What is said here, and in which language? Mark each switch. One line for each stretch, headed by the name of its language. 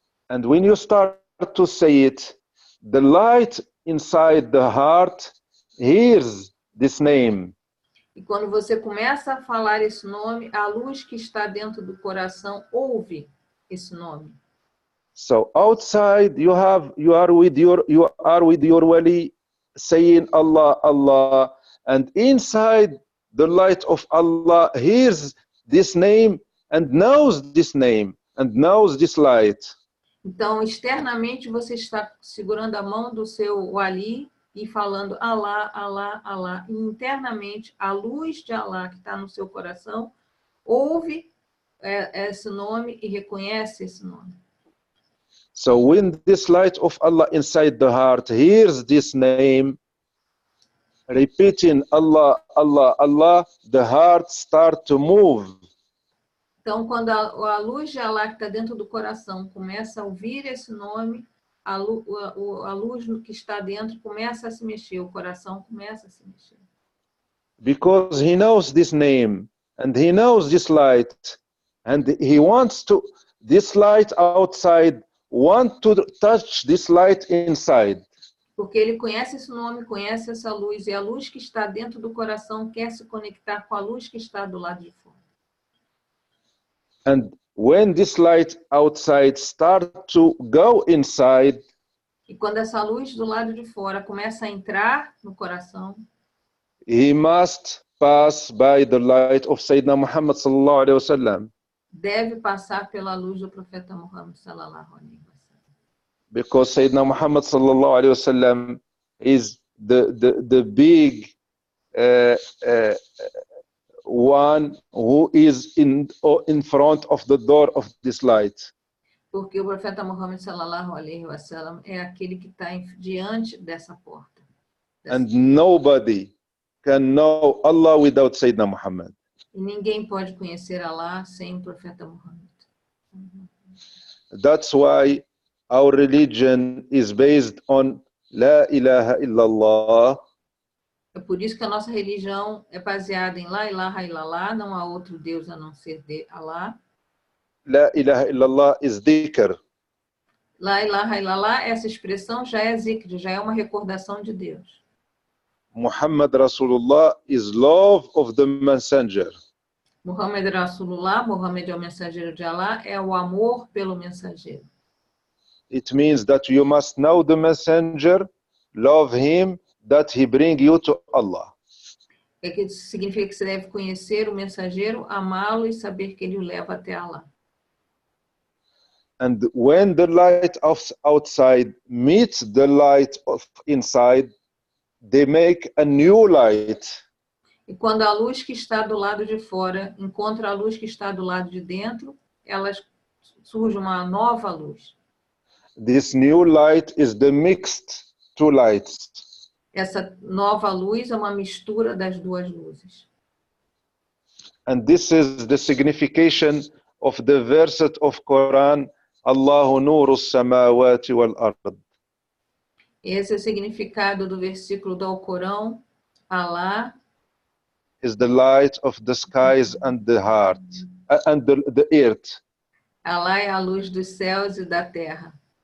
English: And when you start to say it, the light inside the heart hears this name.
Portuguese: E quando você começa a falar esse nome, a luz que está dentro do coração ouve esse nome.
English: So outside you are with your wali saying Allah, Allah, and inside the light of Allah hears this name and knows this name and knows this light.
Portuguese: Então, externamente, você está segurando a mão do seu wali e falando Allah, Allah, Allah. E internamente, a luz de Allah que está no seu coração ouve esse nome e reconhece esse nome.
English: So when this light of Allah inside the heart hears this name, repeating Allah, Allah, Allah, the heart starts to move.
Portuguese: Então, quando a luz de Allah que está dentro do coração começa a ouvir esse nome, a luz que está dentro começa a se mexer, o coração começa a se mexer.
English: Because he knows this name, and he knows this light, and he wants to, this light outside, want to touch this light inside.
Portuguese: Porque ele conhece esse nome, conhece essa luz, e a luz que está dentro do coração quer se conectar com a luz que está do lado de fora.
English: And when this light outside starts to go inside,
Portuguese: e quando essa luz do lado de fora começa a entrar no coração,
English: he must pass by the light of Sayyidina Muhammad sallallahu alaihi wasallam.
Portuguese: Deve passar pela luz do profeta Muhammad sallallahu alaihi wasallam.
English: Because Sayyidina Muhammad sallallahu alaihi wasallam is the big one who is in front of the door of this light.
Portuguese: Porque o profeta Muhammad sallallahu alaihi wasallam é aquele que está diante dessa porta.
English: And nobody can know Allah without Sayyidina Muhammad.
Portuguese: E ninguém pode conhecer Allah sem o profeta Muhammad.
English: That's why our religion is based on La ilaha illallah.
Portuguese: É por isso que a nossa religião é baseada em La ilaha illallah, não há outro Deus a não ser de Allah.
English: La ilaha illallah is dhikr.
Portuguese: La ilaha illallah, essa expressão já é zikr, já é uma recordação de Deus.
English: Muhammad Rasulullah is love of the messenger.
Portuguese: Muhammad Rasulullah, Muhammad é o mensageiro de Allah, é o amor pelo mensageiro.
English: It means that you must know the messenger, love him, that he bring you to Allah.
Portuguese: É que isso significa que você deve conhecer o mensageiro, amá-lo e saber que ele o leva até Allah.
English: And when the light of outside meets the light of inside, they make a new light.
Portuguese: E quando a luz que está do lado de fora encontra a luz que está do lado de dentro, surge uma nova luz.
English: This new light is the mixed two lights.
Portuguese: Essa nova luz é uma mistura das duas luzes.
English: And this is the signification of the verse of Quran,
Arabic: Allahu nuru samawati wal ard.
Portuguese: Esse é o significado do versículo do Alcorão, Allah
English: is the light of the skies and the heart and the earth.
Portuguese: Allah é a luz dos céus e da terra.